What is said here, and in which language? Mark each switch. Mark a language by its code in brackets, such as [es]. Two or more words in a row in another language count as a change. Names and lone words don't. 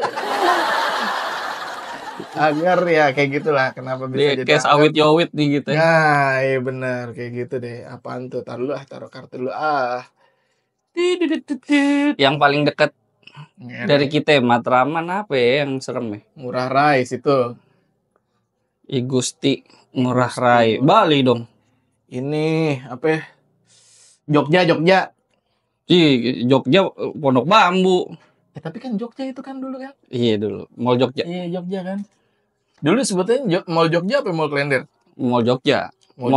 [id] Angker ya kayak gitulah. Kenapa bisa Dia jadi kayak angker? awit yowit nih gitu ya. Nah, iya bener kayak gitu deh. Apaan tuh? Taruh dulu taruh kartu dulu Yang paling dekat Ya, dari kita Matraman apa ya yang serem ya? Ngurah Rai situ. I Gusti Ngurah Gusti Rai. Ngurah Bali dong. Ini apa ya? Jogja. Jogja Pondok Bambu. Tapi kan Jogja itu kan dulu kan? Iya dulu. Mall Jogja. Iya Jogja kan. Dulu sebetulnya Mall Jogja apa Mall Klender? Mall Jogja. Mall